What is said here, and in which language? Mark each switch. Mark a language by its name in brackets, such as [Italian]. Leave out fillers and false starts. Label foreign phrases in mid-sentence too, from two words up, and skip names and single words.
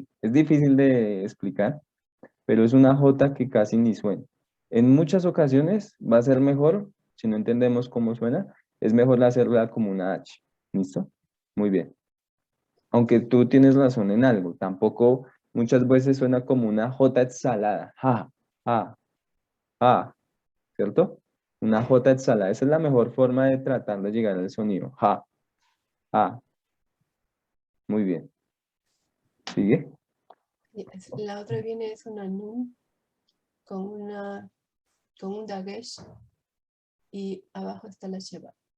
[Spanish] Es difícil de explicar, pero es una J que casi ni suena. En muchas ocasiones va a ser mejor, si no entendemos cómo suena, es mejor hacerla como una H. ¿Listo? Muy bien. Aunque tú tienes razón en algo, tampoco muchas veces suena como una J exhalada. Ja, ja, ja, ¿cierto? Una J exhalada. Esa es la mejor forma de tratar de llegar al sonido. Ja, ja. Muy bien. ¿Sigue? La otra viene es una nun con un dagesh y abajo está la sheba.